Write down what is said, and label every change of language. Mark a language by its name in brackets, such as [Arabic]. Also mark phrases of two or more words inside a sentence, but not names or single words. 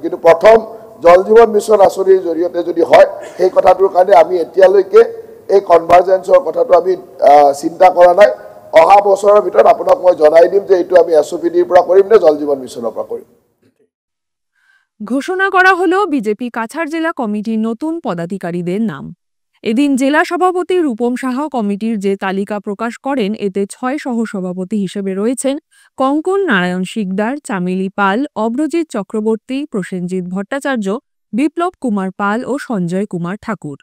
[Assamese] কিন্তু প্ৰথম জল জীৱন মিছন আঁচনিৰ জৰিয়তে যদি হয়, সেই কথাটোৰ কাৰণে আমি এতিয়ালৈকে এই কনভাৰ্জেন্সৰ কথাটো আমি চিন্তা কৰা নাই। অহা বছৰৰ ভিতৰত আপোনাক মই জনাই দিম যে এইটো আমি SOPDৰ পৰা কৰিম নে জল জীৱন মিছনৰ পৰা কৰিম। [Bangla] ঘোষণা করা হলো বিজেপি কাছাড় জেলা কমিটির নতুন পদাধিকারীদের নাম। এদিন জেলা সভাপতি রূপম সাহা কমিটির যে তালিকা প্রকাশ করেন এতে 6 সহসভাপতি হিসেবে রয়েছেন কঙ্কন নারায়ণ শিকদার, চামেলি পাল, অভ্রজিৎ চক্রবর্তী, প্রসেনজিৎ ভট্টাচার্য, বিপ্লব কুমার পাল ও সঞ্জয় কুমার ঠাকুর।